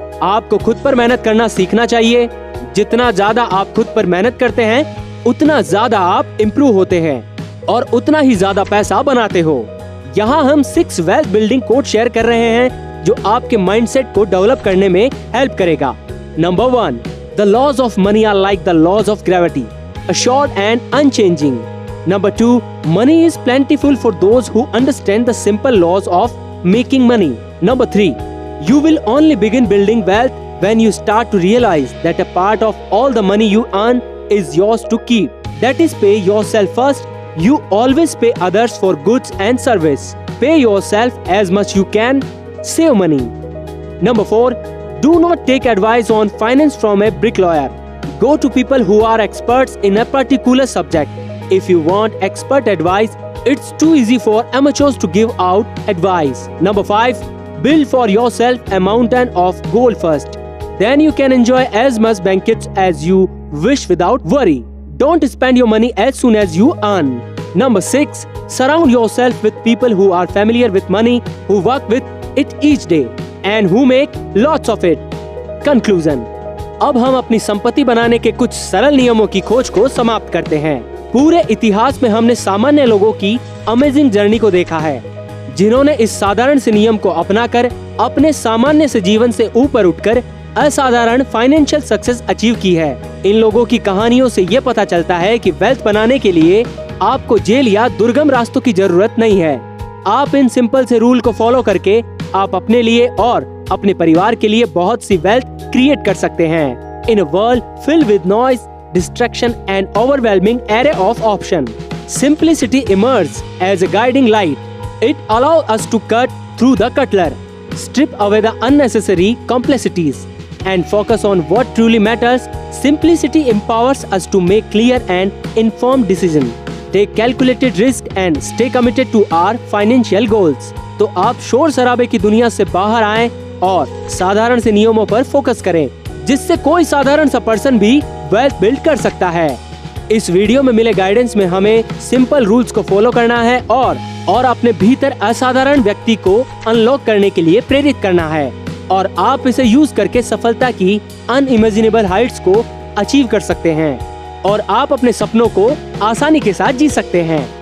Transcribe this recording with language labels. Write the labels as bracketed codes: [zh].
[hi] आपको खुद पर मेहनत करना सीखना चाहिए। जितना ज्यादा आप खुद पर मेहनत करते हैं उतना ज्यादा आप इम्प्रूव होते हैं और उतना ही ज्यादा पैसा बनाते हो। यहाँ हम 6 वेल्थ बिल्डिंग कोड शेयर कर रहे हैं जो आपके माइंडसेट को डेवलप करने में हेल्प करेगा। [en] Number 1, the laws of money are like the laws of gravity, assured and unchanging. Number 2, money is plentiful for those who understand the simple laws of making money. Number 3, you will only begin building wealth when you start to realize that a part of all the money you earn is yours to keep. That is, pay yourself first. You always pay others for goods and service. Pay yourself as much you can. Save money. Number 4, do not take advice on finance from a bricklayer. Go to people who are experts in a particular subject. If you want expert advice, it's too easy for amateurs to give out advice. Number 5, build for yourself a mountain of gold first. Then you can enjoy as much banquets as you wish without worry. Don't spend your money as soon as you earn. Number 6, surround yourself with people who are familiar with money, who work with it each day, and who make lots of it. Conclusion. [hi] अब हम अपनी संपत्ति बनाने के कुछ सरल नियमों की खोज को समाप्त करते हैं। पूरे इतिहास में हमने सामान्य लोगों की अमेजिंग जर्नी को देखा है जिन्होंने इस साधारण से नियम को अपनाकर अपने सामान्य से जीवन से ऊपर उठकर असाधारण फाइनेंशियल सक्सेस अचीव की है। इन लोगों की कहानियों से ये पता चलता है कि वेल्थ बनाने के लिए आपको जेल या दुर्गम रास्तों की जरूरत नहीं है। आप इन सिंपल से रूल को फॉलो करके आप अपने लिए और अपने परिवार के लिए बहुत सी वेल्थ क्रिएट कर सकते हैं। [en] In a world filled with noise, distraction and overwhelming array of options, simplicity emerges as a guiding light. It allows us to cut through the clutter, strip away the unnecessary complexities, and focus on what truly matters. Simplicity empowers us to make clear and informed decisions. Take calculated risk and stay committed to our financial goals. [hi] तो आप शोर शराबे की दुनिया से बाहर आएं और साधारण से नियमों पर फोकस करें, जिससे कोई साधारण सा पर्सन भी वेल्थ बिल्ड कर सकता है। इस वीडियो में मिले गाइडेंस में हमें सिंपल रूल्स को फॉलो करना है और अपने भीतर असाधारण व्यक्ति को अनलॉक करने के लिए प्रेरित करना है, और आप इसे यूज करके सफलता की अनइमेजिनेबल हाइट्स को अचीव कर सकते हैं और आप अपने सपनों को आसानी के साथ जी सकते हैं।